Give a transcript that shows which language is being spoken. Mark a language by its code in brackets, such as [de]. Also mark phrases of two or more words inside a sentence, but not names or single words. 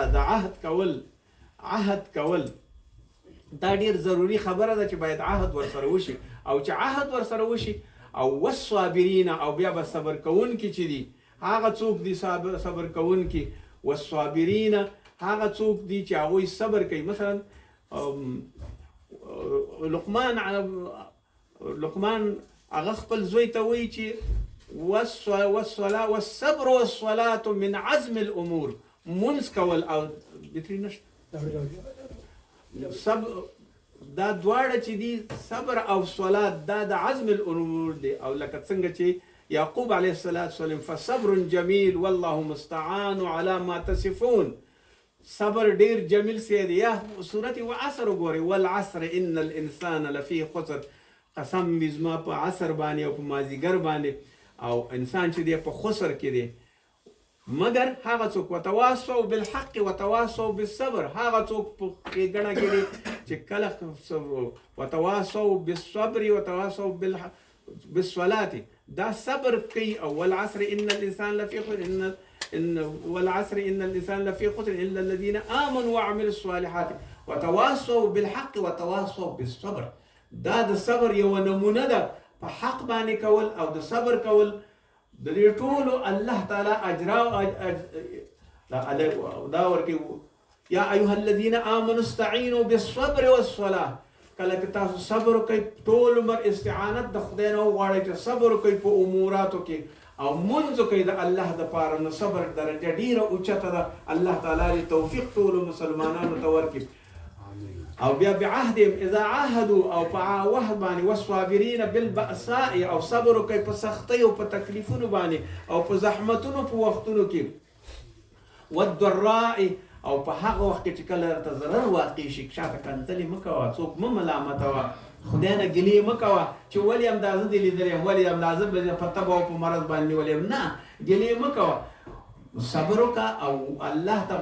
[ps] فلهذا د عهد کول دا ډیر ضروری خبره ده چې باید عهد ورسره وشي او چې عهد ورسره وشي او والصابرین او بیا به صبر کوونکي چې دي هغه څوک دي صبر کوونکي والصابرین هغه څوک دي چې هغوی صبر کوي. مثلا لقمان هغه خپل زوی ته وایي چې [ar] والصلاة والصبر والصلاة من عزم الامور [ps] منځ کول او بتري نشته دا دواړه چې دي صبر او صلات دا د [ar] عزم الامور [ps] دي. او لکه څنګه چې یعقوب علیه السلام [ar] فصبر جمیل والله مستعان على ما تصفون [ps] صبر ډیر جمیل سي دی. یا سورت وعصر وګورئ [ar] والعصر ان الانسان لفي خسر [ps] قسم بزما په عصر باندې او په مازیګر باندې او انسان چې دی په خسر کې دی مگر هغه څوک [ar] وتواصوا بالحق وتواصوا بالصبر [ps] هغه څوک په ګڼه کې دی چې کله [ar] وتواصوا بالصبر وتواصوا بالصلاة [ps] دا صبر کوي. [ar] او والعصر ان الانسان لفي خسر والعصر ان الانسان لفي خسر الا الذين امنوا وعملوا الصالحات وتواصوا بالحق وتواصوا بالصبر. [ps] دا د صبر یو نمونه ده په حق باندې کول او د صبر کول د دې ټولو الله تعالی اجر دا ورکي. [ar] یا ایها الذين امنوا استعينوا بالصبر والصلاه [ps] کله چې تاسو صبر کوئ ټول عمر استعانت د خدای نه وغواړئ چې صبر کوئ په اموراتو کې او منځ کوئ د الله دپاره نو صبر درجه ډیره اوچته ده. الله تعالی دې توفیق ټولو مسلمانانو ته ورکړي. او بیا [ar] بعهدهم اذا عاهدوا [ps] او په وحد باندې [ar] والصابرین بالبأساء [ps] او صبر کوي په سختۍ او په تکلیفونو باندې او په زحمتونو په وختونو کې والضراء او په هغه وخت کې چې کله ته ضرر واقع شي شاته کنځلې مه کوه څوک مه ملامتوه خدای نه ګیلې مه کوه چې ولې همدا زه دې لیدلی یم ولې همدا زه په تبه او په مرض باندې نیولی یم نه ګیلې مه کوه صبر وکړه او الله ته